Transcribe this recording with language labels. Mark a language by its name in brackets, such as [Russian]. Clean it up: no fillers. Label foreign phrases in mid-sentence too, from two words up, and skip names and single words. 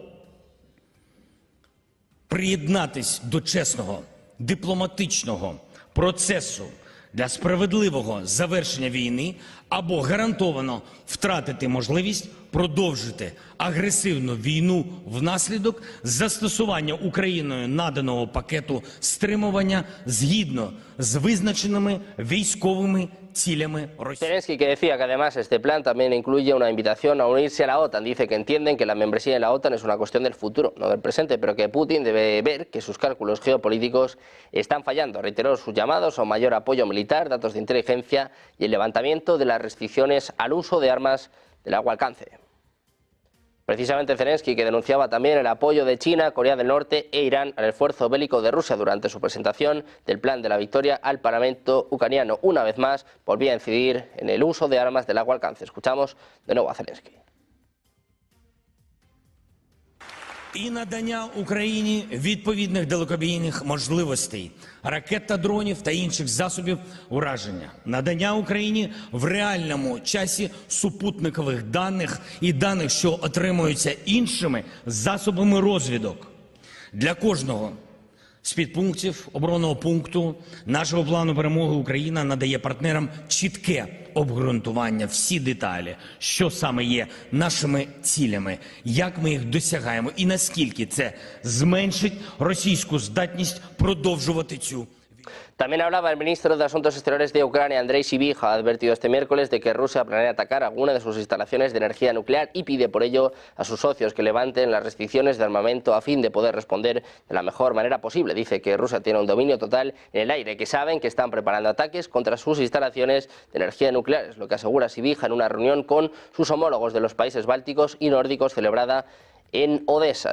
[Ukrainian] приєднатись до чесного дипломатичного процесу для справедливого завершення війни або гарантовано втратити можливість продовжити агресивну війну внаслідок застосування Україною наданого пакету стримування згідно з визначеними військовими цілями Росії. [Spanish] Zelensky, que decía que además este plan también incluye una invitación a unirse a la OTAN. Dice que entienden que la membresía en la OTAN es una cuestión del futuro, no del presente, pero que Putin debe ver que sus cálculos geopolíticos están fallando. Reiteró sus llamados a un mayor apoyo militar, datos de inteligencia y el levantamiento de las restricciones al uso de armas de largo alcance. Precisamente Zelensky, que denunciaba también el apoyo de China, Corea del Norte e Irán al esfuerzo bélico de Rusia durante su presentación del plan de la victoria al Parlamento ucraniano. Una vez más, volvía a incidir en el uso de armas de largo alcance. Escuchamos de nuevo a Zelensky. [Ukrainian] І надання Україні відповідних далекобійних можливостей, ракет та дронів та інших засобів ураження. Надання Україні в реальному часі супутникових даних і даних, що отримуються іншими засобами розвідок. Для кожного з підпунктів оборонного пункту нашого плану перемоги Україна надає партнерам чітке обґрунтування, всі деталі, що саме є нашими цілями, як ми їх досягаємо і наскільки це зменшить російську здатність продовжувати цю. [Spanish] También hablaba el ministro de Asuntos Exteriores de Ucrania, Andrei Sybiha, ha advertido este miércoles de que Rusia planea atacar alguna de sus instalaciones de energía nuclear y pide por ello a sus socios que levanten las restricciones de armamento a fin de poder responder de la mejor manera posible. Dice que Rusia tiene un dominio total en el aire, que saben que están preparando ataques contra sus instalaciones de energía nuclear, es lo que asegura Sybiha en una reunión con sus homólogos de los países bálticos y nórdicos celebrada en Odessa.